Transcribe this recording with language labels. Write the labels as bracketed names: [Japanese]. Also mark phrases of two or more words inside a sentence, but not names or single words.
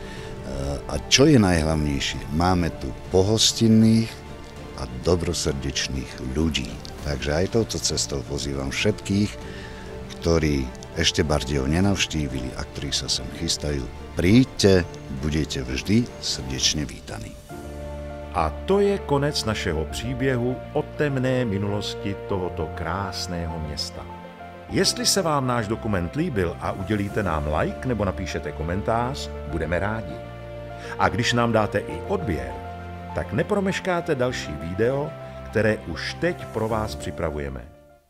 [Slovak] A čo je najhlavnejšie, máme tu pohostinných a dobrosrdečných ľudí. Takže aj touto cestou pozývam všetkých, ktorí ešte Bardejov nenavštívili a ktorí sa sem chystajú. Príďte, budete vždy srdečne vítaní. [Czech] A to je konec našeho příběhu o temné minulosti tohoto krásného města. Jestli se vám náš dokument líbil a udělíte nám like nebo napíšete komentář, budeme rádi. A když nám dáte i odběr, tak nepromeškáte další video, které už teď pro vás připravujeme.